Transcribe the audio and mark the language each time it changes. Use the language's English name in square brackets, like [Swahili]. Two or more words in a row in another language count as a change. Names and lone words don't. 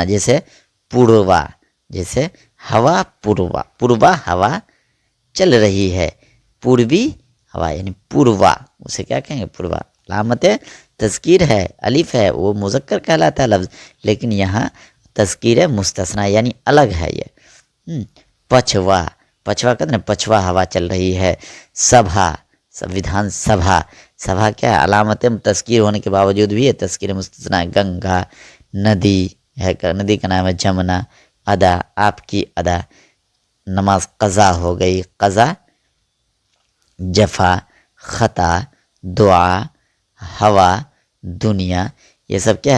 [Urdu] جیسے پوروا، جیسے ہوا پوروا، پوروا ہوا چل رہی ہے، پوروی ہوا یعنی پوروا، اسے کیا کہیں گے؟ پوروا۔ علامت تذکیر ہے، الف ہے، وہ مذکر کہلاتا ہے لفظ، لیکن یہاں تذکیر مستثنا یعنی الگ ہے یہ۔ پچھوا، پچھوا کہتے ہیں پچھوا ہوا چل رہی ہے۔ سبھا، سویدھان سبھا، سبھا کیا ہے؟ علامت تذکیر ہونے کے باوجود بھی یہ تذکیر مستثنا ہے۔ گنگا، ندی ہے، ندی کا نام ہے جمنا۔ ادا، آپ کی ادا، نماز قضا ہو گئی، قضا۔ جفا، خطا، دعا، ہوا، دنیا، یہ سب کیا ہے؟